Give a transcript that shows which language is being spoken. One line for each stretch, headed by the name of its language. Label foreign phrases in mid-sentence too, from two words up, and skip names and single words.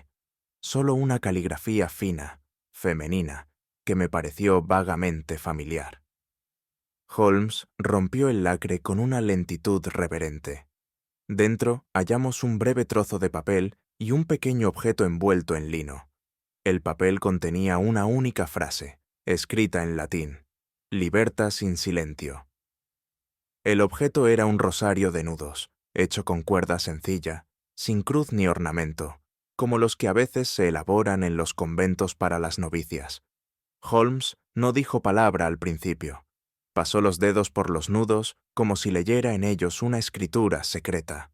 Spanish: Solo una caligrafía fina, femenina, que me pareció vagamente familiar. Holmes rompió el lacre con una lentitud reverente. Dentro hallamos un breve trozo de papel y un pequeño objeto envuelto en lino. El papel contenía una única frase, escrita en latín:
Latin: Libertas in silentio.
Spanish: El objeto era un rosario de nudos, hecho con cuerda sencilla, sin cruz ni ornamento, como los que a veces se elaboran en los conventos para las novicias. Holmes no dijo palabra al principio. Pasó los dedos por los nudos como si leyera en ellos una escritura secreta.